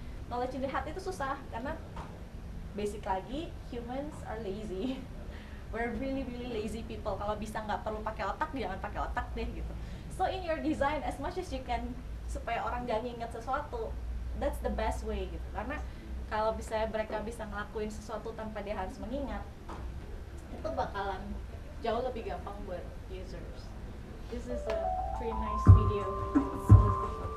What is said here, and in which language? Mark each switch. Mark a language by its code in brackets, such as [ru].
[en] Knowledge in the head [id] itu susah karena [en] basic lagi humans are lazy. We're really lazy people. [id] Kalau bisa nggak perlu pakai otak, jangan pakai otak deh gitu. [en] So in your design as much as you can [id] supaya orang gak nginget sesuatu, [en] that's the best way gitu. [id] Karena kalau bisa mereka bisa ngelakuin sesuatu tanpa dia harus mengingat, itu bakalan jauh lebih gampang buat users. [en] This is a pretty nice video.